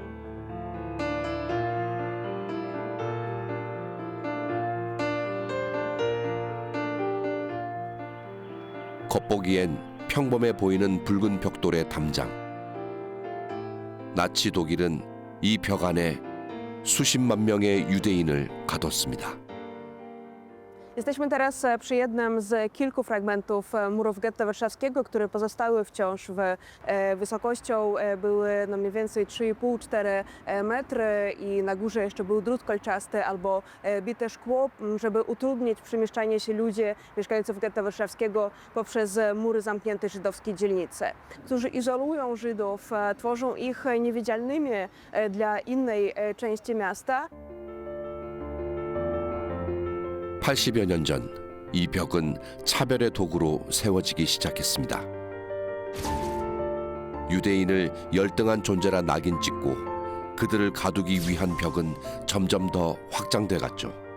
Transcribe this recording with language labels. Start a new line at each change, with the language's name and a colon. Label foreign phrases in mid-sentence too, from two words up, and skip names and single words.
Korean: 겉보기엔 평범해 보이는 붉은 벽돌의 담장. 나치 독일은 이 벽 안에 수십만 명의 유대인을 가뒀습니다.
Polish: Jesteśmy teraz przy jednym z kilku fragmentów murów getta warszawskiego, które pozostały wciąż wysokością były mniej więcej 3,5-4 metry i na górze jeszcze był drut kolczasty albo bite szkło, żeby utrudnić przemieszczanie się ludzi, mieszkańców getta warszawskiego poprzez mury zamkniętej żydowskiej dzielnicy, którzy izolują Żydów, tworzą ich niewidzialnymi dla innej części miasta.
Korean: 80여 년 전 이 벽은 차별의 도구로 세워지기 시작했습니다. 유대인을 열등한 존재라 낙인 찍고 그들을 가두기 위한 벽은 점점 더 확장돼 갔죠.